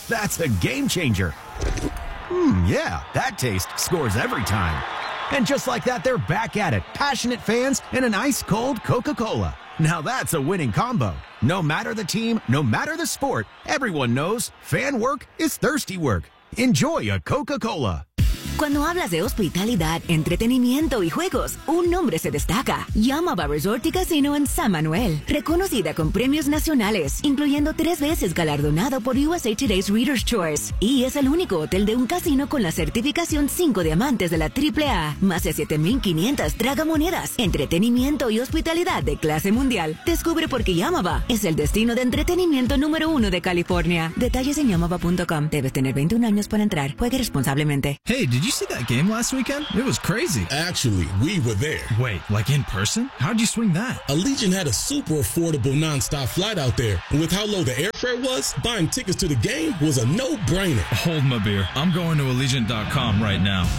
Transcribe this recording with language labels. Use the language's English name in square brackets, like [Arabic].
[English] That's a game changer. Mmm, yeah, that taste scores every time. And just like that, they're back at it. Passionate fans and an ice-cold Coca-Cola. Now that's a winning combo. No matter the team, no matter the sport, everyone knows fan work is thirsty work. Enjoy a Coca-Cola. [Spanish] Cuando hablas de hospitalidad, entretenimiento y juegos, un nombre se destaca. Yamaba Resort y Casino en San Manuel. Reconocida con premios nacionales, incluyendo 3 veces galardonado por USA Today's Reader's Choice. Y es el único hotel de un casino con la certificación 5 diamantes de la AAA. Más de 7,500 tragamonedas, entretenimiento y hospitalidad de clase mundial. Descubre por qué Yamaba es el destino de entretenimiento número 1 de California. Detalles en yamaba.com. Debes tener 21 años para entrar. Juegue responsablemente. [English] Hey, did you see that game last weekend? It was crazy. Actually, we were there. Wait, like in person? How'd you swing that? Allegiant had a super affordable nonstop flight out there. And with how low the airfare was, buying tickets to the game was a no-brainer. Hold my beer. I'm going to Allegiant.com right now.